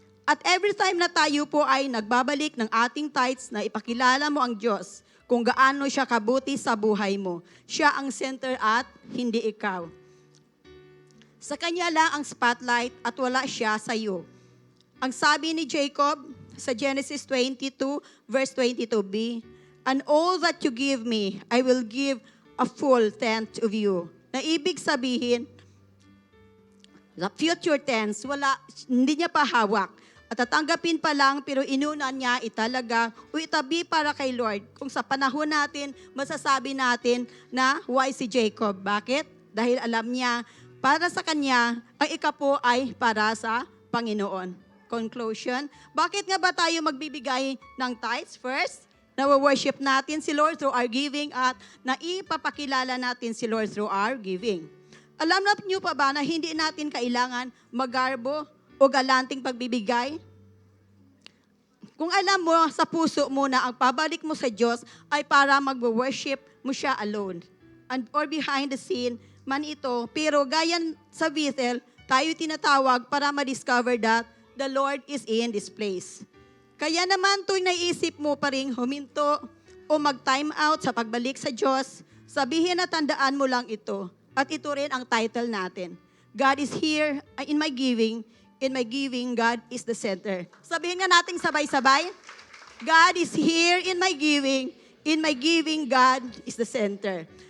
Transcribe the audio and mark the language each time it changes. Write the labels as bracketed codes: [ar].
[tl] At every time na tayo po ay nagbabalik ng ating tithes na ipakilala mo ang Diyos kung gaano siya kabuti sa buhay mo. Siya ang center at hindi ikaw. Sa Kanya lang ang spotlight at wala siya sa iyo. Ang sabi ni Jacob sa [en] Genesis 22 verse 22b, and all that you give me, I will give a full tenth of you. [tl] Na ibig sabihin, [en] the future tense, [tl] hindi niya pa hawak. At tatanggapin pa lang, pero inunan niya italaga o itabi para kay Lord. Kung sa panahon natin, masasabi natin na why si Jacob. Bakit? Dahil alam niya, para sa kanya, ang ikapo ay para sa Panginoon. Conclusion, bakit nga ba tayo magbibigay ng tithes? First, nawa-worship natin si Lord [en] through our giving [tl] at naipapakilala natin si Lord through our giving. Alam na niyo pa ba na hindi natin kailangan magarbo o galanting pagbibigay? Kung alam mo sa puso mo na ang pabalik mo sa Diyos ay para mag-worship mo siya alone. [en] Or behind the scene [tl] man ito, pero gaya sa Bethel, tayo tinatawag para ma-discover [en] that the Lord is in this place. [tl] Kaya naman tuwing naisip mo pa rin huminto o mag-time out sa pagbalik sa Diyos, sabihin at tandaan mo lang ito. At ito rin ang title natin. [en] God is here in my giving. In my giving, God is the center. [tl] Sabihin nga natin sabay-sabay. [en] God is here in my giving. In my giving, God is the center.